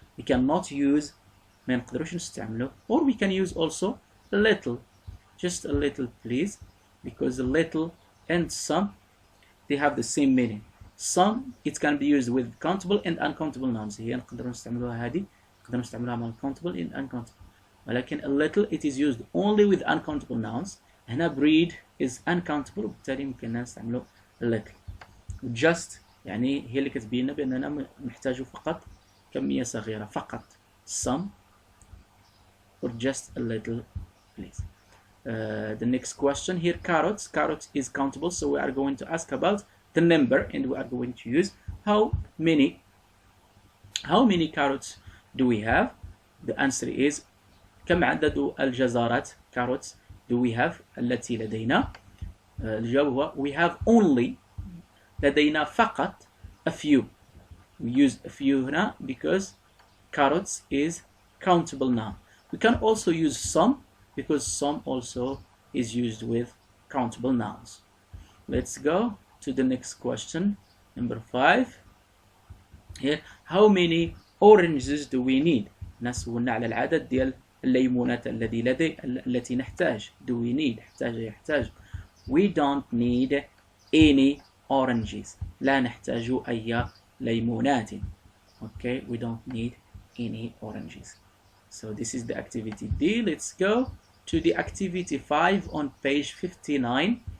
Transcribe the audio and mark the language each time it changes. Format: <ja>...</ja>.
<en>We cannot use</en> <ar>ما نقدروش نستعمله,</ar> <en>or we can use also a little, just a little please, because a little and some they have the same meaning. Some it can be used with countable and uncountable nouns.</en> <ar>هي نقدروا نستعملوها هذه، نقدروا نستعملوها مع</ar> <en>countable and uncountable. ولكن a little it is used only with uncountable nouns. هنا breed is uncountable</en> <ar>وبالتالي ممكن نستعمله</ar> <en>a little.</en> <ar>just يعني هي اللي كتبين لنا بأننا نحتاج فقط كمية صغيرة، فقط</ar> <en>some or just a little please. The next question here, carrots. Carrots is countable, so we are going to ask about the number, and we are going to use how many carrots do we have. The answer is</en> <ar>كم عدد الجزرات</ar> <en>carrots do we have</en> <ar>التي لدينا. الجواب هو</ar> <en>we have only,</en> <ar>لدينا فقط</ar> <en>a few. We use a few هنا because carrots is countable noun. We can also use some because some also is used with countable nouns. Let's go to the next question, number 5. Here, how many oranges do we need?</en> <ar>نسولنا على العدد ديال الليمونات التي نحتاج.</ar> <en>Do we need يحتاج. We don't need any oranges.</en> <ar>لا نحتاج أي ليمونات.</ar> <en>Okay, we don't need any oranges. So this is the activity D. Let's go to the activity 5 on page 59.</en>